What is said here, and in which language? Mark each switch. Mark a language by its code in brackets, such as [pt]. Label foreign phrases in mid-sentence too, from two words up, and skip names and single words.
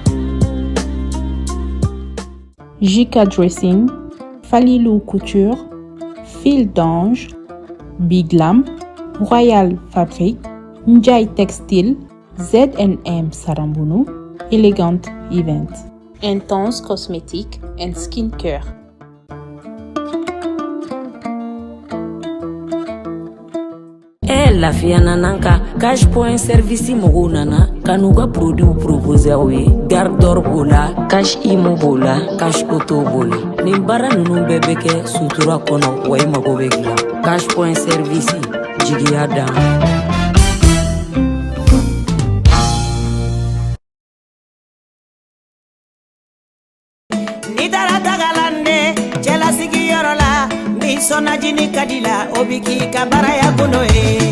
[bm] JK Dressing, Falilou Couture, Fil d'Ange, Big Lam, Royal Fabric, Njai Textile, ZNM Sarambunu, Elegant Event, Intense Cosmétique and Skincare. Lafiya nananka cash point service mɔgɔw nana ka n'u ka [fr] produit proposer [bm] aw ye garde d'or b'o la cash imo b'o la cash auto b'o la nin baara ninnu bɛɛ bɛ kɛ sutura kɔnɔ wa i mago bɛ dilan cash point service jigiya dan. Ni taara tagalande cɛlasigiyɔrɔ la ni sɔnnajini ka di la o bi k'i ka baaraya gundo ye.